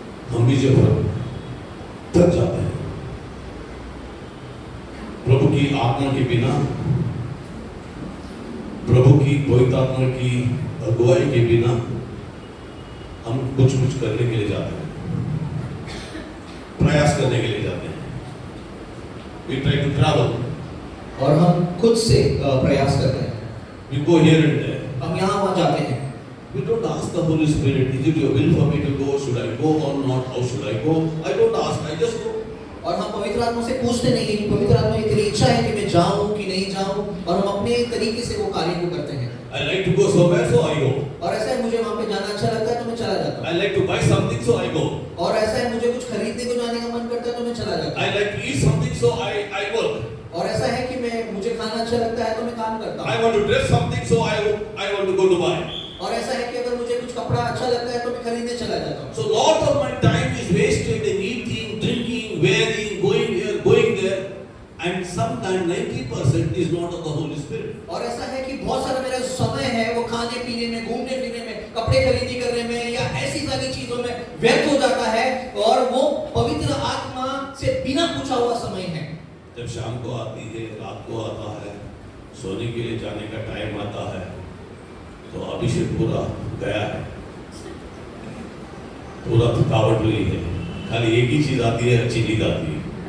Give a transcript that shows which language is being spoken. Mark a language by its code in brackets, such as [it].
[hi] हम भी जब थक जाते हैं, प्रभु की आत्मा के बिना, प्रभु की पवित्र आत्मा की अगुवाई के बिना हम कुछ करने के लिए जाते हैं, प्रयास करने के लिए जाते हैं। [en] We try to travel. [hi] और हम खुद से प्रयास करते हैं। [en] We go here and there. [hi] हम यहाँ वहाँ जाते हैं। [en] We don't ask the Holy Spirit, is it your will for me to go? Should I go or not? How should I go? I don't ask, I just go. [hi] और हम पवित्र आत्मा से पूछते नहीं कि पवित्र आत्मा की तेरी इच्छा है कि मैं जाऊं कि नहीं जाऊं, और हम अपने तरीके से वो कार्य को करते हैं। [en] I like to go somewhere, so I go. [hi] और ऐसा है, मुझे वहाँ पे जाना अच्छा लगता है तो मैं चला जाता हूँ। [en] I like to buy something, so I go. [hi] और ऐसा है, मुझे कुछ खरीदने को जाने का मन करता है तो मैं चला जाता हूँ। [en] I like to eat something, so I work. [hi] और ऐसा है कि मुझे खाना अच्छा लगता है तो मैं काम करता हूँ। [en] I want to dress something, so I want to go to buy. [hi] और ऐसा है कि अगर मुझे कुछ कपड़ा अच्छा लगता है तो मैं खरीदने चला जाता हूँ। [en] So lot of my time is wasted in eating, drinking, wearing, going here, going there, and sometimes 90% is not of the Holy Spirit. [hi] और ऐसा है कि बहुत सारा मेरा समय है वो खाने पीने में, घूमने फिरने में, कपड़े खरीदी करने में या ऐसी सारी चीजों में व्यर्थ हो जाता है, और वो पवित्र आत्मा से बिना पूछा हुआ समय है। जब शाम को आती है, रात को आता है, सोने के लिए जाने का टाइम आता है, तो अभिषेक पूरा गया है, पूरा थकावट हुई है, खाली एक ही चीज आती है, अच्छी नींद आती है।